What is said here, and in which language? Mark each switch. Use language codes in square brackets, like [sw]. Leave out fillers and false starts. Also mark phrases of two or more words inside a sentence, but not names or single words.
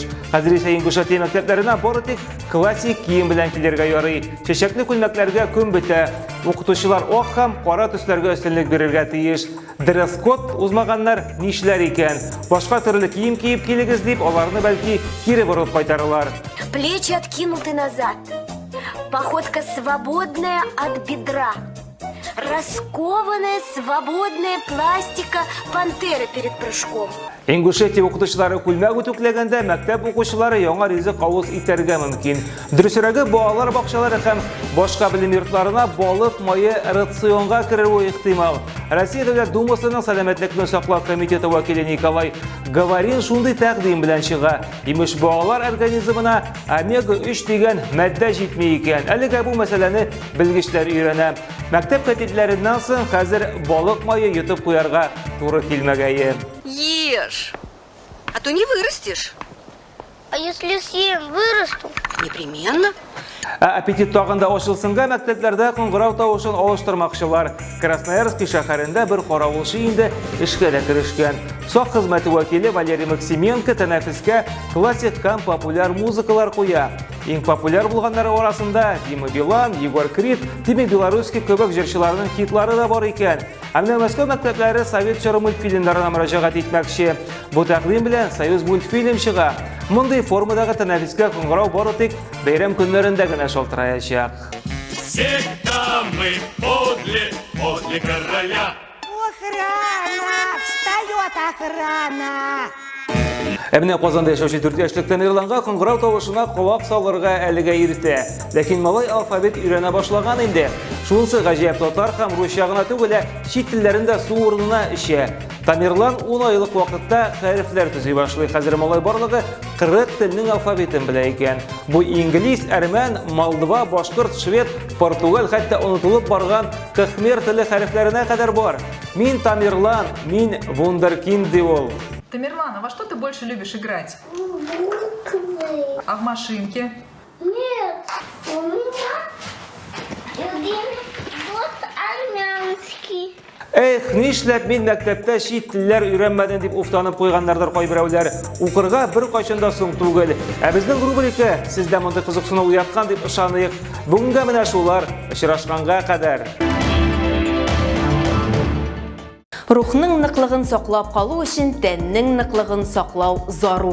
[tt] Хәзер исә Ингушетия мәктәпләренә бары тик классик кием белән килергә ярый. Чәчәкле күлмәкләргә көн бетә. Укытучылар ак һәм кара төсләргә өстенлек бирергә тиеш. Дресс-код узмаганнар нишләр икән? Башка төрле кием киеп килегез дип, аларны бәлки кире борып кайтаралар. [ru] Плечи откинуты назад. Походка свободная от бедра. Раскованная, свободная пластика пантеры перед прыжком. [tt] Ингушетия укытучылары күлмәк үтүкләгәндә мәктәп укучылары яңа ризык авыз итәргә мөмкин. Дөресрәге балалар бакчалары һәм башка белем йортларына балык мае рационга керүе ихтимал. Россия Дәүләт Думасының сәламәтлекне саклау комитеты вәкиле Николай Говорин шундый тәкъдим белән чыга. Имеш балалар организмына омега-3 дигән матдә җитми икән. Әлегә бу мәсьәләне белгечләр өйрәнә. Мәктәп катетләреннән соң хәзер балык мае йотып куярга туры килмәгәе. [ru] Ешь, а то не вырастешь. А если съем, вырасту? Непременно. [tt] Аппетит тагында ачылсынга мәктәпләрдә коңгырау тавышын алыштырмакчылар. Красноярск шәһәрендә бер каравылчы инде эшкә дә керешкән. Сак хезмәте вәкиле Валерий Максименко тәнәфескә классик һәм популяр музыкалар куя. Иң популяр булганнары арасында Дима Билан, Егор Крид, Тиме Белорусский кебек җырчыларның хитлары да бар икән. Әмма Мәскәү мәктәпләре совет чоры мультфильмнарына мөрәҗәгать итмәкче. Бу тәкъдим белән Союз мультфильм чыга. Мондый формадагы тәнәфескә коңгырау бары тик бәйрәм көннәрендә генә шалтыраячак. [ru] Всегда мы подле короля. Охрана! Встает охрана! [tt] Әміне Казанда яшәүче 4 яшьлек Тамерланга коңгырау тавышына колак салырга әлегә иртә. Ләкин малай алфавит өйрәнә башлаган инде. Шунысы гаҗәп, татар һәм русча гына түгел, чит телләрендә су урынына эчә. Тамерлан 10 айлык вакытта хәрефләр төзи башлый. Хәзер малай барлыгы 40 телнең алфавитын белә икән. Бу инглиз, әрмән, молдова, башкорт, швед, португал, хәтта онытылып барган кхмер теле хәрефләренә кадәр бар. Мин Тамерлан, мин вундеркинд ди ул. [ru] Тамерлан, а во что ты больше любишь играть? А в машинке? Нет, у меня любимый вот армянский. [tt] Эх, нишләп мин мәктәптә чит телләр өйрәнмәдем дип уфтанып куйганнардыр кайберәүләр. Укырга бер кайчанда соң түгел. Ә безнең рубрика сездә мондай кызыксыну уяткан дип ышаныйк. Бүгенгә менә шулар очрашканга кадәр. Рухның ныклыгын саклап калу өчен тәннең ныклыгын саклау зарур.